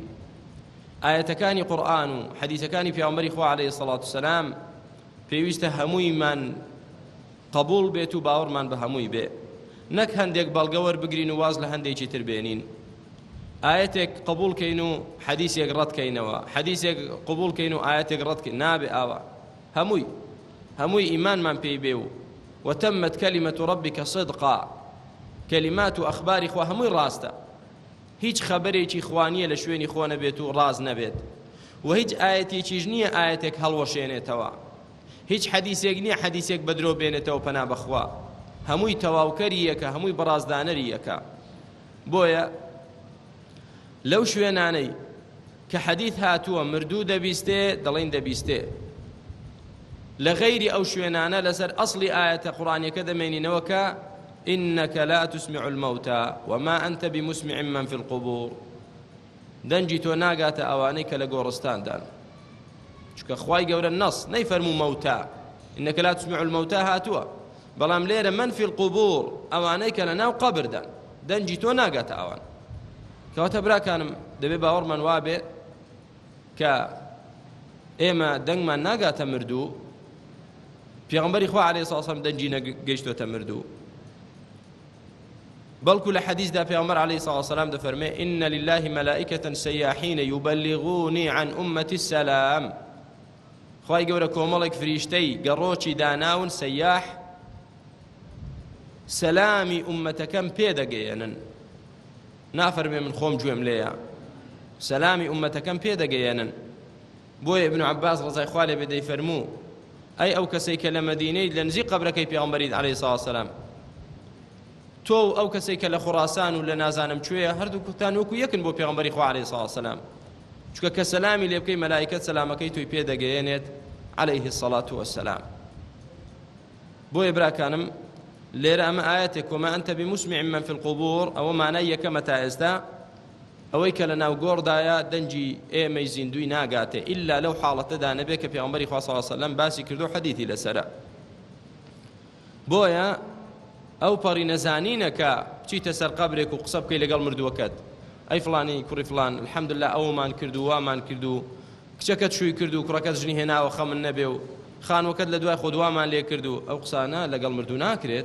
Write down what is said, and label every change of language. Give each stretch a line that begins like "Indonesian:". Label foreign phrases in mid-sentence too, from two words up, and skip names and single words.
Central Kurdish: ئاەتەکانی قورئان و حەدیثەکانی پێغەمبەری خوا
Arabic: عەلەیهی سەڵاتو وسەلام
Central Kurdish: پێویستە هەموویمان قبول بێت و باوەڕمان بە هەمووی بێ، نەک هەندێک بەڵگە وەربگرین و واز لە هەندێکی تر بێنین. ئاەتێک قبولکەین و حەدیثێک ڕەتکەینەوە، حەدیثێک قبولکەین و ئاەتێک ڕەتکەین، نابێ ئاوا. هەمووی ئیمانمان پێی بێ و
Arabic: وتمت كلمة ربك صدقا،
Central Kurdish: كلمات و ئەخباری خوا هەمووی ڕاستە، هیچ خەبەرێکی خوانیە لە شوێنی خۆ نەبێت و ڕاز نەبێت، و هیچ ئاەتێکیش نییە ئاەتێک هەڵوەشێنێتەوە، هیچ حەدیثێک نییە حەدیثێک بەدرۆ بێنێتەوە پەنا بەخوا، هەمووی تەواوکەری یەکە، هەمووی بەڕازدانەری یەکە. بۆیە لەو شوێنانەی کە حەدیث هاتووە مردوو دەبیستێ دەڵێن دەبیستێ، لە غەیری ئەو شوێنانە لەسەر ئەسڵی ئاەتە قورئانیەکە دەمێنینەوە کە
Arabic: إنك لا تسمع الموتى وما أنت بمسمع من في القبور،
Central Kurdish: دەنجی تۆ ناگاتە ئەوانەی کە لە گۆڕستاندان، چونکە خوای گەورە نەس نەیفەرموو مەوتە،
Arabic: إنك لا تسمع الموتى
Central Kurdish: هاتووە، بەڵام لێرە
Arabic: من في القبور
Central Kurdish: ئەوانەی کە لە ناو قەبردان، دەنجی تۆ ناگاتە ئەوان. کەواتە براکانم دەبێ باوەڕمان وابێ کە ئێمە دەنگمان ناگاتە مردوو، پێغەمبەری خوا
Arabic: عەلەیهی سەڵاتو وسەلام
Central Kurdish: دەنجی نەگەیشتۆتە مردوو، بەڵکو لە حەدیثدا پێغەمبەر
Arabic: عەلەیهی سەڵاتو وسەلام
Central Kurdish: دەفەرمێ
Arabic: إن لله ملائكة سياحين يبلغوني عن أمتي السلام،
Central Kurdish: خوای گەورە کۆمەڵێک فریشتەی گەڕۆکی داناون سەیاح سەلامی ئومەتەکەم پێدەگەیەنن، نافەرمێ من خۆم گوێم لێیە، سەلامی ئومەتەکەم پێدەگەیەنن. بۆیە ئیبن عەباس ڕەزای خوا لێ بێ دەیفەرموو ئەی ئەو کەسەی کە لە مەدینەی لە نزیک قەبرەکەی پێغەمبەری
Arabic: عەلەیهی سەڵاتو وەسەلام،
Central Kurdish: تۆ ئەو کەسەی کە لە خوڕاسان و لە نازانم کوێیە هەردووکتان وەکو یەکن بۆ پێغەمبەری خوا
Arabic: عەلەیهی سەڵاتو وەسەلام،
Central Kurdish: چونکە کە سەلامی لێ بکەی مەلایکەت سەلامەکەی تۆی پێدەگەیەنێت
Arabic: عەلەیهی سەڵاتو وەسەلام.
Central Kurdish: بۆیە براکانم لێرە ئەمە ئاەتێک
Arabic: وما ئەنتە بمسمع من في القبور
Central Kurdish: ئەوە مانای یەکەمە تا ئێستا، ئەوەی کە لە ناو گۆڕدایە دەنجی ئێمەی زیندوی ناگاتێ ئیلا لەو حاڵەتەدا نەبێت کە پێغەمبەری خوا
Arabic: صلی الله علیه وسلم
Central Kurdish: باسی کردو حەدیثی لەسەرە. بۆیە ئەو پەڕی نەزانینە کە بچیتە سەر قەبرێک و قسە بکەی لەگەڵ مردووەکەت، ئەی فڵانی کوڕی فڵان الحەمدوللا ئەومان کردو وامان کردو، کچەکەت شووی کردو کوڕەکەت ژنی هێناوە خەمن نەبێ و خانوەکەت لە دوای خۆ دوامان لێ کردو، ئەو قسانە لەگەڵ مردوو ناکرێت.